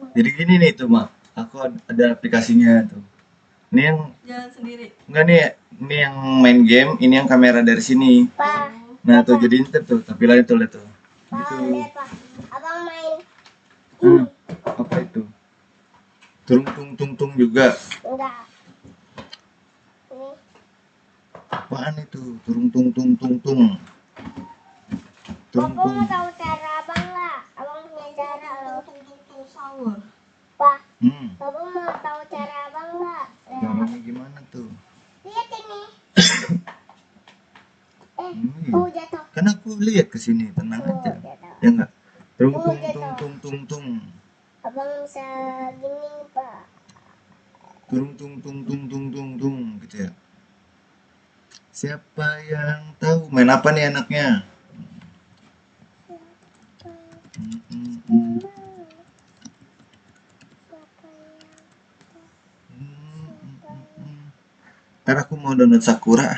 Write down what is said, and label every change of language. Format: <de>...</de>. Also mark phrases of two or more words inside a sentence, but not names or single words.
<id>Jadi gini nih tuh, Mak. Aku ada aplikasinya tuh. Ini yang Jalan sendiri. enggak nih, ini yang main game, ini yang kamera dari sini. Pak. Nah, tuh jadi ntar tuh, tapi lain tuh lihat tuh. Pak, Gitu. lihat pak. Abang main Hmm, apa itu? Turung tung tung tung juga. enggak. Ini. Apaan itu? Turung tung tung tung tung. Turung Bapak tung. mau tahu cara abang nggak? Abang punya cara loh. Tung sahur. Pak, Hmm, bapak mau tahu cara abang nggak? caranya gimana tuh? Lihat ini. Jatuh. Kan aku lihat ke sini, tenang aja. Jatuh. Ya enggak? Turung Oh, tung jatuh. tung tung tung tung. Abang bisa gini pak. Turung tung tung tung tung tung tung gitu ya. Siapa yang tahu main apa nih anaknya? Hmm, hmm, hmm. Ntar aku mau download Sakura.</id>